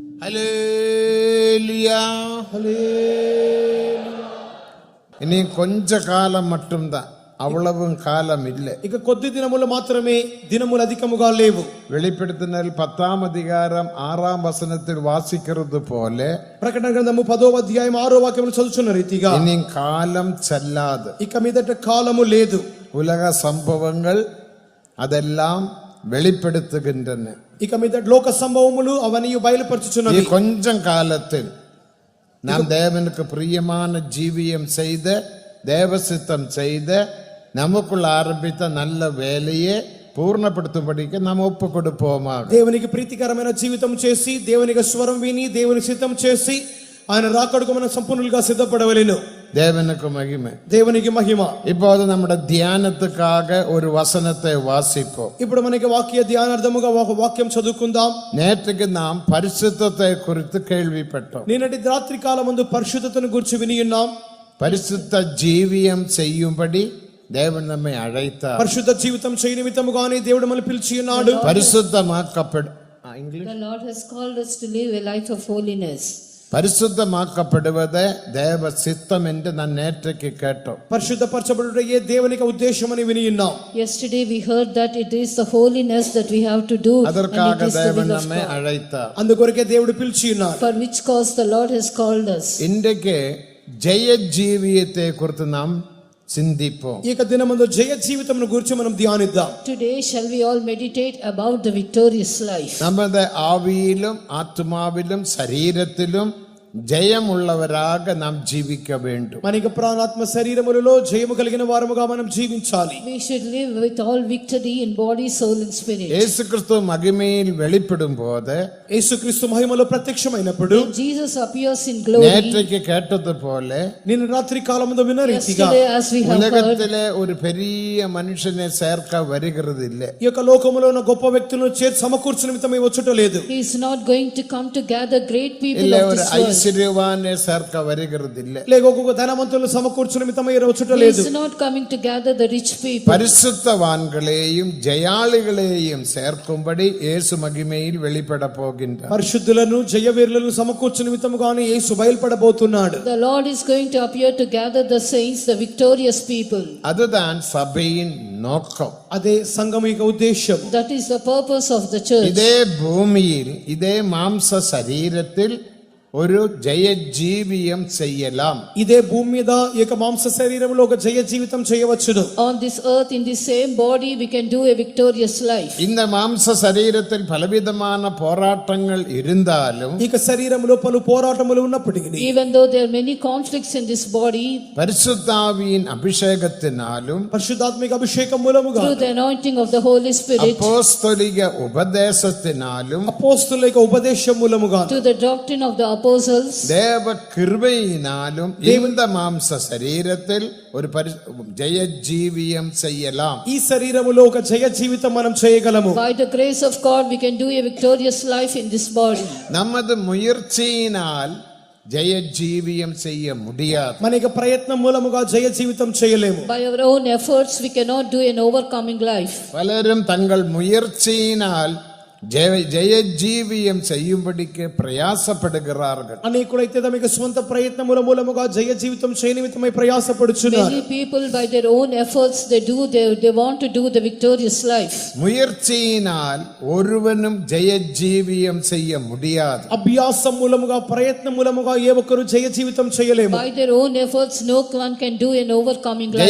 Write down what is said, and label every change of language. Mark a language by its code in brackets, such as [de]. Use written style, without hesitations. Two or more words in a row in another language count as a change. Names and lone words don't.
[ta] ஹல்லேலூயா. இனி கொஞ்ச காலம் மட்டும்தான், அவ்வளவும் காலம் இல்லை. [te] ఇక కొద్ది దినములు మాత్రమే, దినములు అధికముగా లేవు. [ta] வெளிப்படுத்தினல் 10ஆம் அதிகாரம் 6ஆம் வசனத்தில் வாசிக்கிறது போல [te] ప్రకటన గ్రంథము 10వ అధ్యాయం 6వ వాక్యమును చదువుచున్న రీతిగా [ta] இனி காலம் செல்லாது. [te] ఇక మీదట కాలము లేదు. [ta] உலக சம்பவங்கள் அதெல்லாம் வெளிப்படுத்துகின்றன. [te] ఇక మీదట లోక సంభవములు అవన్నీ బయలుపరచుచున్నవి. [ta] கொஞ்சம் காலத்தில் நாம் தேவனுக்கு பிரியமான ஜீவியம் செய்த, தேவ சித்தம் செய்த, நமக்குள் ஆரம்பித்த நல்ல வேலையை పూర్ణపడుతుబడికి நாம் ఒప్పు கொடுப்போமாக. [te] దేవునికి ప్రీతికరమైన జీవితం చేసి, దేవునికి స్వరం విని, దేవుని సిద్ధం చేసి ఆయన రాకడకు మనం సంపూర్ణంగా సిద్ధపడవలెను. [ta] தேவனுக்கு மகிமை. [te] దేవునికి మహిమ. [ta] இப்போது நம்முடைய தியானத்துக்காக ஒரு வசனத்தை வாசிப்போம். [te] ఇప్పుడు మనకి వాక్య ధ్యానార్థముగా ఒక వాక్యం చదువుకుందాం. [ta] நேற்றுக்கு நாம் பரிசுத்தத்தை குறித்து கேள்விப்பட்டோம். [te] నిన్నటి రాత్రి కాలమందు పరిశుద్ధతను గురించి విని ఉన్నాం. [ta] பரிசுத்த ஜீவியம் செய்யும்படி தேவன் நம்மை அழைத்தார். [te] పరిశుద్ధ జీవితం చేయ నిమిత్తముగానే దేవుడు మనల్ని పిలిచి ఉన్నాడు. [ta] பரிசுத்தமாக்கப்படு [en] The Lord has called us to live a life of holiness. [ta] பரிசுத்தமாக்கப்படுவதை தேவ சித்தம் என்று நான் நேற்றைக்கு கேட்டோம். [te] పరిశుద్ధపరచబడుటయే దేవునికి ఉద్దేశం అని విని ఉన్నాం. [en] Yesterday we heard that it is the holiness that we have to do. [ta] அதற்காக தேவன் நம்மை அழைத்தார். [te] అందుకొరకే దేవుడు పిలిచి ఉన్నాడు. [en] For which cause the Lord has called us. [ta] இன்றைக்கு ஜெய ஜீவியத்தை குறித்து நாம் சிந்திப்போம். [te] ఈ దినమందు జయ జీవితమును గురించి మనం ధ్యానిద్దాం. [en] Today shall we all meditate about the victorious life. [ta] நமது ஆவியிலும் ஆத்மாவிலும் சரீரத்திலும் ஜெயம் உள்ளவராக நாம் ஜீவிக்க வேண்டும். [te] మనకి ప్రాణాత్మ శరీరములలో జయము కలిగిన వారముగా మనం జీవించాలి. [en] We should live with all victory in body, soul and spirit. [ta] இயேசுகிறிஸ்து மகிமையில் வெளிப்படும்போது, [te] యేసుక్రీస్తు మహిమలో ప్రత్యక్షమైనప్పుడు, [en] Jesus appears in glory. [ta] நேற்றைக்கு கேட்டது போல [te] నిన్న రాత్రి కాలములో విన్న రీతిగా [en] Yesterday as we have heard, [ta] உலகத்திலே ஒரு பெரிய மனுஷனை சேர்க்க வருகிறது இல்லை. [te] ఈ యొక్క లోకములో ఉన్న గొప్ప వ్యక్తులను చేర్చి సమకూర్చు నిమిత్తమై వచ్చుట లేదు. [en] He is not going to come to gather great people [ta] இல்லை [en] of [ta] ஒரு [en] this world. [ta] ஐஸ்வர்யவானை சேர்க்க வருகிறது இல்லை. [te] లేక ఒక్కొక్క ధనవంతులను సమకూర్చు నిమిత్తమై వచ్చుట [en] He [te] లేదు. [en] is not coming to gather the rich people. [ta] பரிசுத்தவான்களையும் ஜெயாளிகளையும் சேர்க்கும்படி இயேசு மகிமையில் வெளிப்பட போகின்றார். [te] పరిశుద్ధులను జయవీరులను సమకూర్చు నిమిత్తముగానే యేసు బయలుపడబోతున్నాడు. [en] The Lord is going to appear to gather the saints, the victorious people. [ta] அதுதான் சபையின் நோக்கம். [te] అదే సంఘం యొక్క ఉద్దేశం. [en] That is the purpose of the church. [ta] இதே பூமியில் இதே மாம்ச சரீரத்தில் ஒரு ஜெய ஜீவியம் செய்யலாம். [te] ఇదే భూమి మీద ఈ యొక్క మాంస శరీరంలో ఒక జయ జీవితం చేయవచ్చును. [en] On this earth, in the same body, we can do a victorious life. [ta] இந்த மாம்ச சரீரத்தில் பலவிதமான போராட்டங்கள் இருந்தாலும், [te] ఈ యొక్క శరీరంలో పలు పోరాటములు ఉన్నప్పటికీ, [en] Even though there are many conflicts in this body, [ta] பரிசுத்தாவியின் அபிஷேகத்தினாலும் [te] పరిశుద్ధాత్మిక అభిషేకం మూలముగా, [en] through the anointing of the Holy Spirit, [ta] அப்போஸ்தலிக உபதேசத்தினாலும், [te] అపోస్తలుల యొక్క ఉపదేశం మూలముగా, [en] to the doctrine of the apostles, [ta] தேவ கிருபையினாலும் இந்த மாம்ச சரீரத்தில் ஒரு ஜெய ஜீவியம் செய்யலாம். [te] ఈ శరీరములో ఒక జయ జీవితం మనం చేయగలము. [en] by the grace of God, we can do a victorious life in this body. [ta] நமது முயற்சியினால் ஜெய ஜீவியம் செய்ய முடியாது. [te] మన యొక్క ప్రయత్నం మూలముగా జయ జీవితం చేయలేము. [en] By our own efforts, we cannot do an overcoming life. [ta] பலரும் தங்கள் முயற்சியினால் ஜெய ஜீவியம் செய்யும்படிக்கு பிரயாசப்படுகிறார்கள். [te] అనేకులైతే తమ యొక్క స్వంత ప్రయత్నముల మూలముగా జయ జీవితం చేయ నిమిత్తమై ప్రయాసపడుచున్నారు. [en] Many people by their own efforts they want to do the victorious life. [ta] முயற்சியினால் ஒருவனும் ஜெய ஜீவியம் செய்ய முடியாது. [te] అభ్యాసం మూలముగా ప్రయత్నం మూలముగా ఏ ఒక్కరు జయ జీవితం చేయలేము. [en] By their own efforts no one can do an overcoming life.